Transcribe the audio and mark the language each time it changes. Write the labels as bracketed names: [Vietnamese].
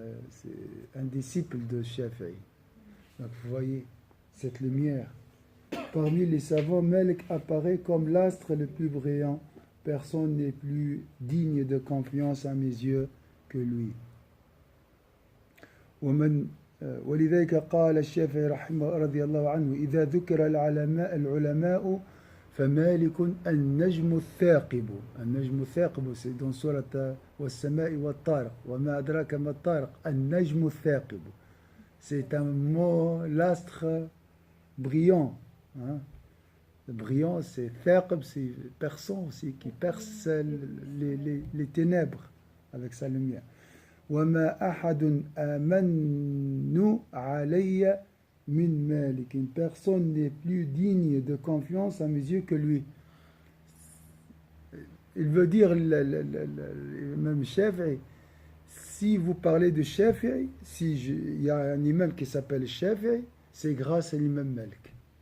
[French] C'est un disciple de Shafi'i. Donc, vous voyez, cette lumière. Parmi les savants, Malik apparaît comme l'astre le plus brillant. Personne n'est plus digne de confiance à mes yeux que lui. [Arabic] ولذلك قال الشافعي رحمه رضي الله عنه إذا ذكر العلماء فمالك النجم الثاقب. النجم الثاقب [French] c'est dans [Arabic] سورة والسماء والطارق وما أدراك ما الطارق النجم الثاقب. [French] C'est un mot, l'astre brillant. Hein? Le brillant, c'est thaqib, c'est perçant aussi, qui perce les ténèbres avec sa lumière. [Arabic] وما أحد آمن علي min Malik. [French] Une personne n'est plus digne de confiance à mes yeux que lui. Il veut dire, même Shafi'i, si vous parlez de Shafi'i, il y a un imam qui s'appelle Shafi'i, c'est grâce à l'imam Malik.